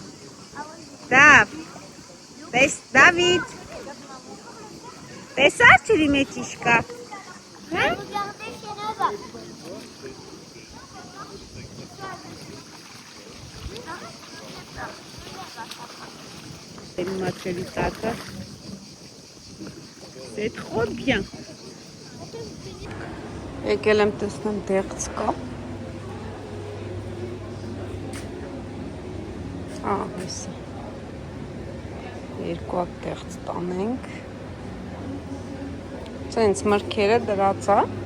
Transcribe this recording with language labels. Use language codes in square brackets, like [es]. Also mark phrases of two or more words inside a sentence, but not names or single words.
[hy] Դավիթ։ Տեսար ջրի մեջ ինչ կա։ Մաչելի տակը, [fr] c'est trop bien։ [hy] Եկել եմ տեսնեմ դեղց կա։ Հեսա։ Երկու հատ դեղց տանենք։ Ցենց մրգերը դրած է։